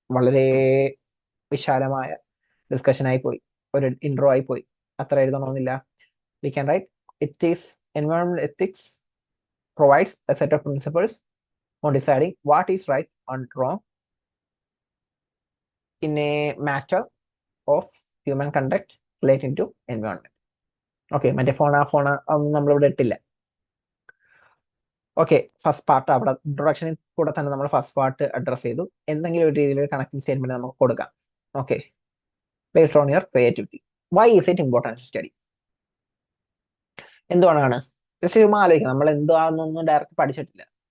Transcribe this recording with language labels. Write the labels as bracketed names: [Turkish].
[Malayalam] വളരെ വിശാലമായ ഡിസ്കഷൻ ആയി പോയി, ഒരു ഇൻട്രോ ആയി പോയി. അത്ര എഴുതണമെന്നില്ല. [English] We can write it is എൻവയോൺമെന്റൽ ethics provides a set of principles on deciding what is right and wrong in a matter of human conduct relating to environment. [Malayalam] Okay, മറ്റേ ഫോണ നമ്മളിവിടെ ഇട്ടില്ല. ഓക്കെ, ഫസ്റ്റ് പാർട്ട് അവിടെ ഇൻട്രൊഡക്ഷനിൽ കൂടെ തന്നെ നമ്മൾ first part address ചെയ്തു. എന്തെങ്കിലും ഒരു രീതിയിൽ കണക്റ്റിംഗ് സ്റ്റേറ്റ്മെന്റ് നമുക്ക് കൊടുക്കാം. Okay, [English] Based on your creativity. Why is it important to study? [Malayalam] എന്തുകൊണ്ടാണ്? ജസ്റ്റ് ചുമ്മാ ആലോചിക്കാം. നമ്മൾ എന്താണെന്നൊന്നും ഡയറക്റ്റ് പഠിച്ചിട്ടില്ല.